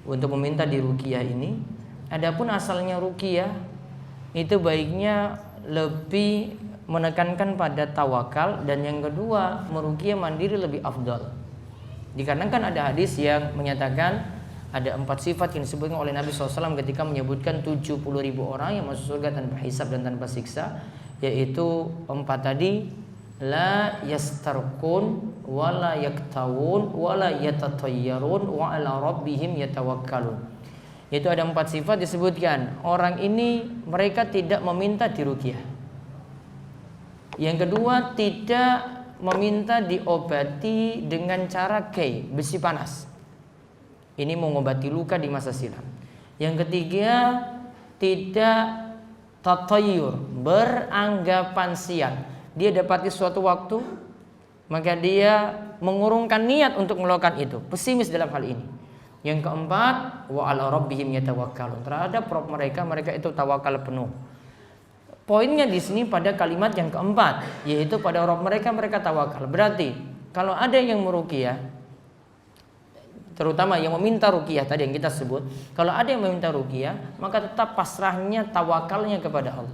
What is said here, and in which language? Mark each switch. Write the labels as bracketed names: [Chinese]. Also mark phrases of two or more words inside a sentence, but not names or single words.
[Indonesian] untuk meminta diruqyah ini. Adapun asalnya ruqyah itu baiknya lebih menekankan pada tawakal, dan yang kedua meruqyah mandiri lebih afdal. Dikarenakan ada hadis yang menyatakan ada 4 sifat yang disebutkan oleh Nabi SAW ketika menyebutkan 70.000 orang yang masuk surga tanpa hisab dan tanpa siksa, yaitu 4 tadi: [Arabic] لا يسترقون ولا يكتوون ولا يتطيرون وعلى ربهم يتوكلون. [Indonesian] Yaitu ada 4 sifat disebutkan. Orang ini mereka tidak meminta diruqyah. Yang kedua, tidak meminta diobati dengan cara besi panas. Ini mengobati luka di masa silam. Yang ketiga, tidak tatayyur, beranggapan siang. Dia dapati suatu waktu, maka dia mengurungkan niat untuk melakukan itu, pesimis dalam hal ini. Yang keempat, [Arabic] وعلى ربهم يتوكلون, [Indonesian] terhadap Rabb mereka itu tawakal penuh. Poinnya di sini pada kalimat yang keempat, yaitu pada Rabb mereka tawakal. Berarti kalau ada yang meruqyah, terutama yang meminta ruqyah tadi yang kita sebut, kalau ada yang meminta ruqyah, maka tetap pasrahnya, tawakalnya kepada Allah.